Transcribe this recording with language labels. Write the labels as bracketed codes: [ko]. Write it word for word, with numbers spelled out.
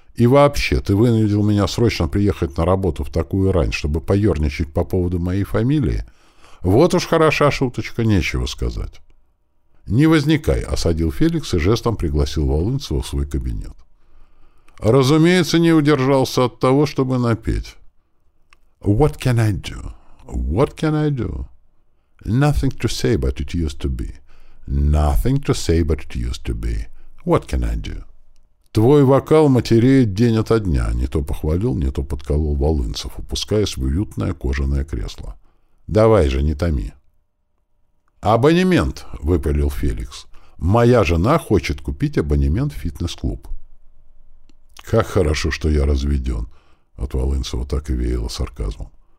[ru] «И вообще, ты вынудил меня срочно приехать на работу в такую рань, чтобы поерничать по поводу моей фамилии? Вот уж хороша шуточка, нечего сказать». «Не возникай», — осадил Феликс и жестом пригласил Волынцева в свой кабинет. Разумеется, не удержался от того, чтобы напеть. [en] «What can I do? What can I do? Nothing to say, but it used to be. Nothing to say, but it used to be. What can I do?» [ru] «Твой вокал матереет день ото дня», — не то похвалил, не то подколол Волынцев, опускаясь в уютное кожаное кресло. «Давай же, не томи». «Абонемент», — выпалил Феликс. «Моя жена хочет купить абонемент в фитнес-клуб». «Как хорошо, что я разведен», — от Волынцева так и веяло сарказмом.